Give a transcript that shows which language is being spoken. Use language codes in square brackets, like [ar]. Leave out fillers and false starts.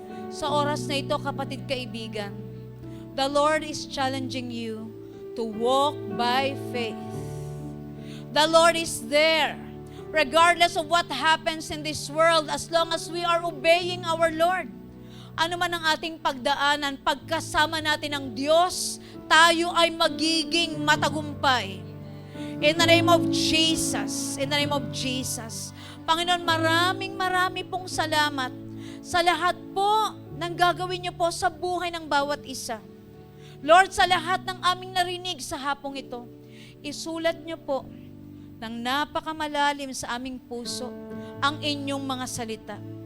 [tl] Sa oras na ito, kapatid kaibigan, [en] the Lord is challenging you to walk by faith. The Lord is there, regardless of what happens in this world, as long as we are obeying our Lord. [tl] Ano man ang ating pagdaanan, pagkasama natin ng Diyos, tayo ay magiging matagumpay. [en] In the name of Jesus, in the name of Jesus. [tl] Panginoon, marami pong salamat sa lahat po ng gagawin niyo po sa buhay ng bawat isa. Lord, sa lahat ng aming narinig sa hapong ito, isulat niyo po ng napakamalalim sa aming puso ang inyong mga salita.